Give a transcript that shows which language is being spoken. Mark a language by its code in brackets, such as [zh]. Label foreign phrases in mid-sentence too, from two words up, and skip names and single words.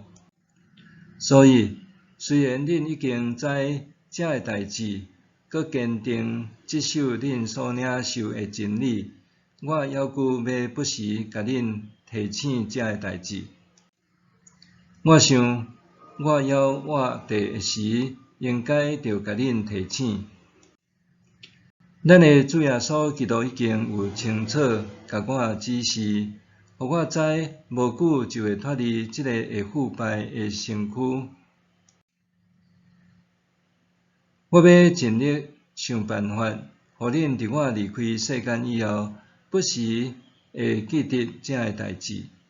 [nan] 所以，虽然恁已经知这个代志，佮坚定接受恁所领受的真理，我犹犹要不时甲恁提醒这个代志。我想，我有活地的时，应该着甲恁提醒。咱的主耶稣基督已经有清楚甲我指示，互我知无久就会脱离这个会腐败的身躯。我要尽力想办法，互恁伫我离开世间以后，不时会记得这个代志。